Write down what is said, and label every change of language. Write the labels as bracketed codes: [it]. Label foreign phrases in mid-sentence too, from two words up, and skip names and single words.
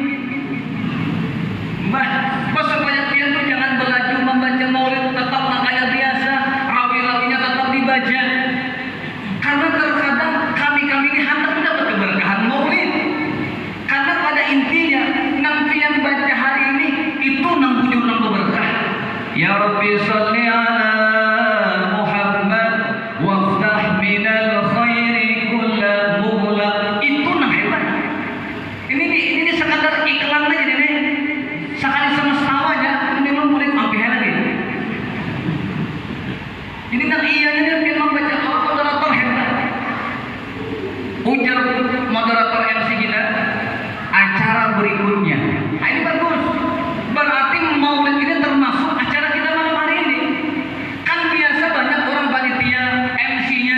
[bjn] Supaya dia tuh jangan berlaju membaca maulid, tetap kayak biasa, rawi-rawinya tetap dibaca. Karena terkadang kami ini hendak mendapat keberkahan maulid. Karena pada intinya, nanti yang baca hari ini itu nang bujur nang berkah. [ar] يا رب صل على محمد وافتح من الخير كل مغلق. [bjn] Itu nang hebat. Ini sekadar iklan aja ini. Sekali semesta aja, ini belum boleh ambil lagi. Ini nang iya ini dia membaca moderator hebat. Ujar moderator MC kita, acara berikutnya. Nah, ini bagus. Berarti maulid ini termasuk acara kita malam hari ini. Kan biasa banyak orang panitia MC-nya.